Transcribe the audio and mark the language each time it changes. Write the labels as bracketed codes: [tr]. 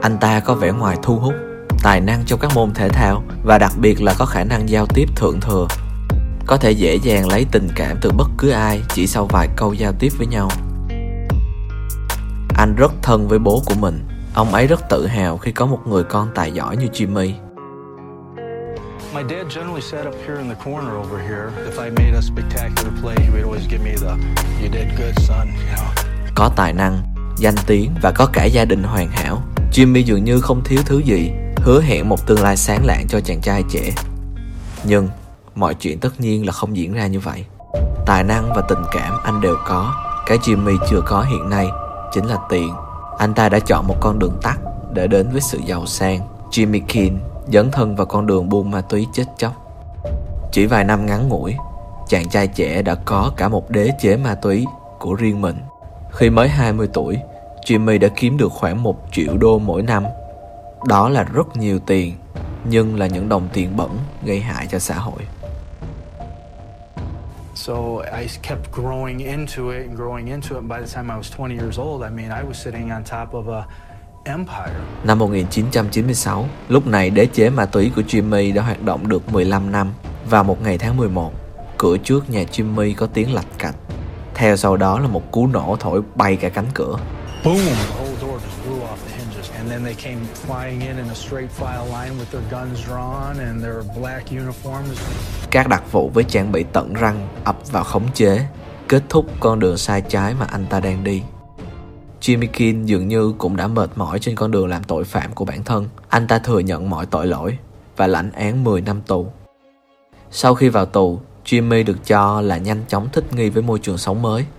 [vi] Anh ta có vẻ ngoài thu hút, tài năng trong các môn thể thao và đặc biệt là có khả năng giao tiếp thượng thừa. Có thể dễ dàng lấy tình cảm từ bất cứ ai chỉ sau vài câu giao tiếp với nhau. Anh rất thân với bố của mình. Ông ấy rất tự hào khi có một người con tài giỏi như Jimmy. [en] My dad generally sat up here in the corner over here. If I made a spectacular play, he would always give me the "You did good, son." [vi] Có tài năng, danh tiếng và có cả gia đình hoàn hảo, Jimmy dường như không thiếu thứ gì, hứa hẹn một tương lai sáng lạn cho chàng trai trẻ. Nhưng mọi chuyện tất nhiên là không diễn ra như vậy. Tài năng và tình cảm anh đều có. Cái Jimmy chưa có hiện nay chính là tiền. Anh ta đã chọn một con đường tắt để đến với sự giàu sang. Jimmy Keane dấn thân vào con đường buôn ma túy chết chóc. Chỉ vài năm ngắn ngủi, chàng trai trẻ đã có cả một đế chế ma túy của riêng mình. Khi mới 20 tuổi, Jimmy đã kiếm được khoảng 1 triệu đô mỗi năm. Đó là rất nhiều tiền, nhưng là những đồng tiền bẩn gây hại cho xã hội. [en] So I kept growing into it and growing into it. And by the time I was 20 years old, I mean, I was sitting on top of a empire. [vi] Năm 1996, lúc này đế chế ma túy của Jimmy đã hoạt động được 15 năm. Vào một ngày tháng 11, cửa trước nhà Jimmy có tiếng lạch cạch. Theo sau đó là một cú nổ thổi bay cả cánh cửa. [en] Boom! The whole door just blew off the hinges. And then they came flying in a straight file line with their guns drawn and their black uniforms. [vi] Các đặc vụ với trang bị tận răng ập vào khống chế, kết thúc con đường sai trái mà anh ta đang đi. Jimmy King dường như cũng đã mệt mỏi trên con đường làm tội phạm của bản thân. Anh ta thừa nhận mọi tội lỗi và lãnh án 10 năm tù. Sau khi vào tù, Jimmy được cho là nhanh chóng thích nghi với môi trường sống mới.